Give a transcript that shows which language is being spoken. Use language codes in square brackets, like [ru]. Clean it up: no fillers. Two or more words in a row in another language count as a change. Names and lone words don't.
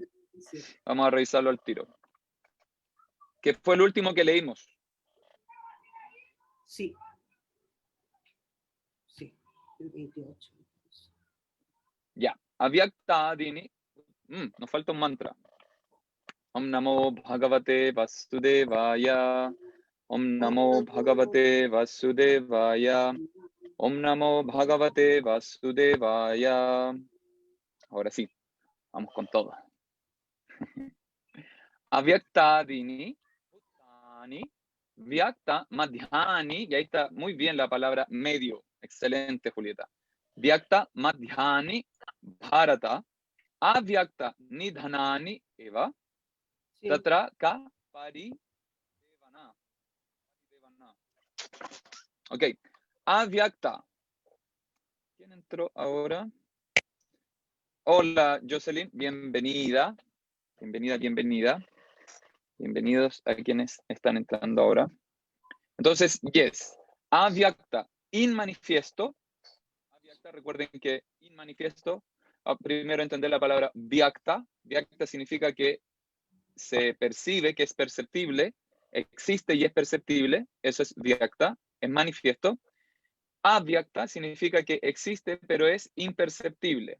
[es] Sí. Vamos a revisarlo al tiro. ¿Qué fue el último que leímos? Sí. Sí, el 28. Ya. Avyaktadini. Nos falta un mantra. [sa] ॐ नमो भगवते वासुदेवाय. ॐ नमो भगवते वासुदेवाय. ॐ नमो भगवते वासुदेवाय. [es] Ahora sí, vamos con todo. [sa] अव्यक्तादीनि व्यक्त मध्यानि, [es] y ahí está muy bien la palabra medio. Excelente, Julieta. [sa] व्यक्त मध्यानि भारत अव्यक्त निधनानि एव तत्र का परिदेवना. [es] Ok. Avyakta. ¿Quién entró ahora? Hola, Jocelyn. Bienvenida. Bienvenida. Bienvenidos a quienes están entrando ahora. Entonces, yes. Avyakta. Inmanifiesto. Avyakta, recuerden que inmanifiesto, primero entender la palabra vyakta. Vyakta significa que se percibe, que es perceptible, existe y es perceptible. Eso es vyakta, es manifiesto. Avyakta significa que existe, pero es imperceptible.